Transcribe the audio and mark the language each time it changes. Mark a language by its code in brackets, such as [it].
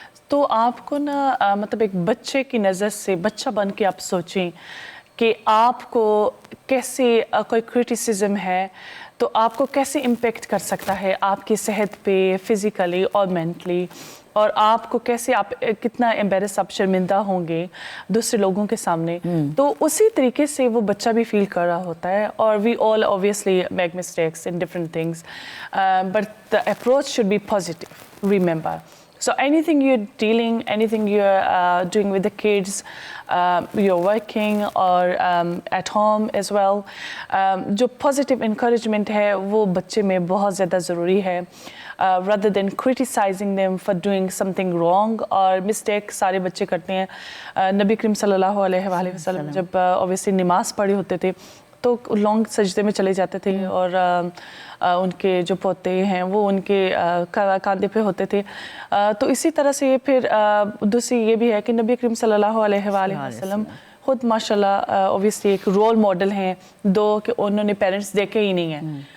[hi] तो आपको ना मतलब एक बच्चे की नज़र से बच्चा बन के आप सोचें कि आपको कैसे कोई क्रिटिसिज्म है तो आपको कैसे इम्पेक्ट कर सकता है आपकी सेहत पे फिज़िकली और मेंटली, और आपको कैसे आप कितना एम्बेरस आप शर्मिंदा होंगे दूसरे लोगों के सामने। तो उसी तरीके से वो बच्चा भी फील कर रहा होता है, [en] और we all obviously make mistakes in different things, but the approach should be positive, remember. So anything you're dealing, anything you're doing with the kids, you're working or at home as well, [hi] जो positive encouragement है वो बच्चे में बहुत ज़्यादा ज़रूरी है, [en] rather than criticizing them for doing something wrong [hi] और mistake सारे बच्चे करते हैं। नबी करीम सल्लल्लाहु अलैहि वसल्लम जब obviously नमाज पढ़े होते थे तो लॉन्ग सजदे में चले जाते थे, और उनके जो पोते हैं वो उनके कंधे पे होते थे। तो इसी तरह से फिर दूसरी ये भी है कि नबी करीम सल्लल्लाहु अलैहि वसल्लम खुद माशाल्लाह ऑब्वियसली एक रोल मॉडल हैं, दो कि उन्होंने पेरेंट्स देखे ही नहीं हैं।